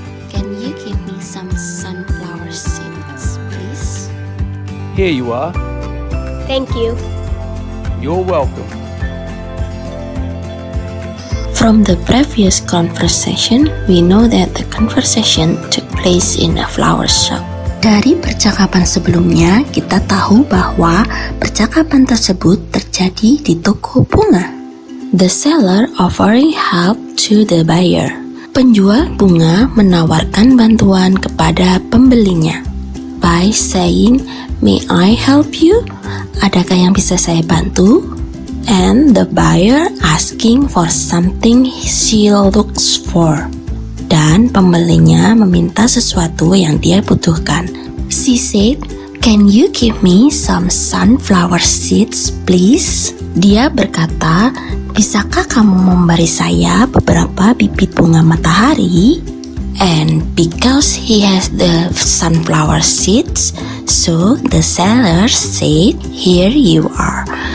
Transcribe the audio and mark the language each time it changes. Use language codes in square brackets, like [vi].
[en] Can you give me some sunflower seeds, please? Here you are. thank you. You're welcome. From the previous conversation, we know that the conversation took place in a flower shop. [id] Dari percakapan sebelumnya, kita tahu bahwa percakapan tersebut terjadi di toko bunga. [en] The seller offering help to the buyer. [id] Penjual bunga menawarkan bantuan kepada pembelinya. [en] By saying, "May I help you?" [id] Adakah yang bisa saya bantu? [en] And the buyer asking for something she looks for. [id] Dan pembelinya meminta sesuatu yang dia butuhkan. [en] She said, "Can you give me some sunflower seeds, please?" [id] Dia berkata, "Bisakah kamu memberi saya beberapa bibit bunga matahari?" [en] And because he has the sunflower seeds, so the seller said, "Here you are."